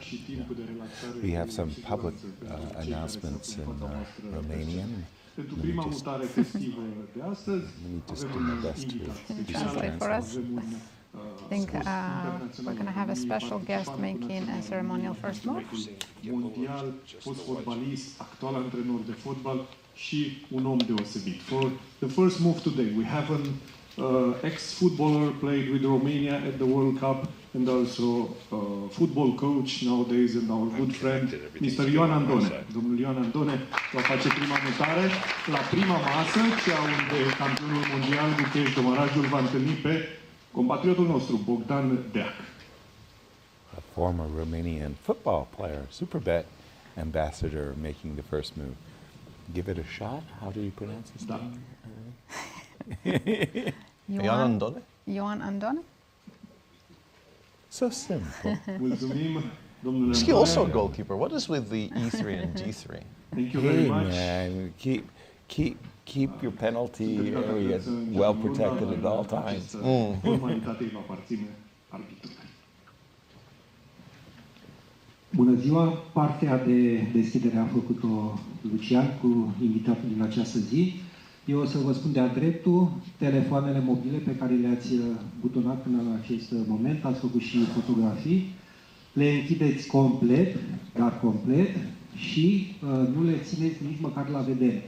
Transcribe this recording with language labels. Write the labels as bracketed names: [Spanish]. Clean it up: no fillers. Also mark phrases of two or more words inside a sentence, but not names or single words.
[English] We have some public announcements in Romanian. Let me just do my best to Translate for us. I think we're going to have a special guest making a ceremonial first move. [Romanian] Mondial, fost fotbalist, actual antrenor de fotbal și un om deosebit. [English] For the first move today, we have an ex-footballer played with Romania at the World Cup and also football coach nowadays and our good friend, Mr. Ioan Andone. [Romanian] Domnul Ioan Andone va face prima mutare la prima masă, cea unde campionul mondial Gukesh Domarajul va întâlni pe compatriotul nostru, Bogdan-Daniel. [English] A former Romanian football player, Superbet ambassador, making the first move. Give it a shot. How do you pronounce his name? Ioan Andone? Ioan Andone? So simple. [Romanian] Mulțumim, domnule [English] Is he also a goalkeeper? What is with the E3 and D3? Thank you very Hey much. man, keep your penalty area well protected at all times. [Romanian] Formalitatea îi va aparține arbitrului. Bună ziua! Partea de deschidere a făcut-o Lucian cu invitatul din această zi. Eu o să vă spun de-a dreptul telefoanele mobile pe care le-ați butonat până în acest moment, ați făcut și fotografii, le închideți complet, dar complet, și nu le țineți nici măcar la vedere.